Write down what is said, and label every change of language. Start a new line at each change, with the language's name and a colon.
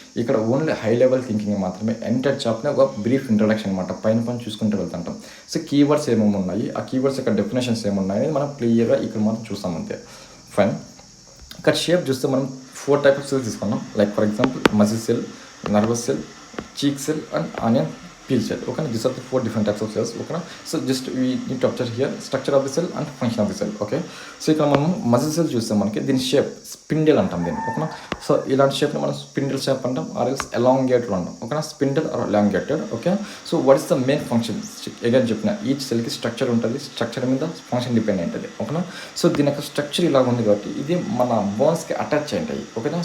Telugu: ఇక్కడ only high level thinking మాత్రమే. Entire chapter ఒక బ్రీఫ్ ఇంట్రొడక్షన్ అనమాట, పైన చూసుకుంటూ వెళ్తుంటాం. సో కీవర్డ్స్ ఏమేమి ఉన్నాయి, ఆ కీవర్డ్స్ యొక్క డెఫినేషన్స్ ఏమున్నాయి అనేది మనం క్లియర్గా ఇక్కడ మాత్రం చూస్తాం అంతే, ఫైన్. ఇక్కడ షేప్ చూస్తే మనం 4 types ఆఫ్ సెల్స్ తీసుకున్నాం. Like for example muscle cell, nervous cell, చీక్ cell and onion peel cell, okay.
English: These are the 4 different types of cells, okay. So just we need to observe here structure of the cell and function of the cell, okay.
Telugu: So ఇక్కడ మనం muscle cell చూస్తే మనకి దీని shape spindle అంటాం దీన్ని, ఓకేనా. So ఇలాంటి షేప్ని మనం స్పిండిల్ షేప్ అంటాం, ఆర్ ఎల్స్ ఎలాంగేటెడ్ అంటాం, ఓకేనా. Spindle are elongated, okay.
English: so what is the main function,
Telugu: again చెప్పిన ఈచ్ సెల్కి స్ట్రక్చర్ ఉంటుంది, స్ట్రక్చర్ మీద ఫంక్షన్ డిపెండ్ ఉంటుంది, ఓకేనా. సో దీని యొక్క స్ట్రక్చర్ ఇలా ఉంది కాబట్టి ఇది మన బోన్స్కి అటాచ్ అయి ఉంటాయి, ఓకేనా.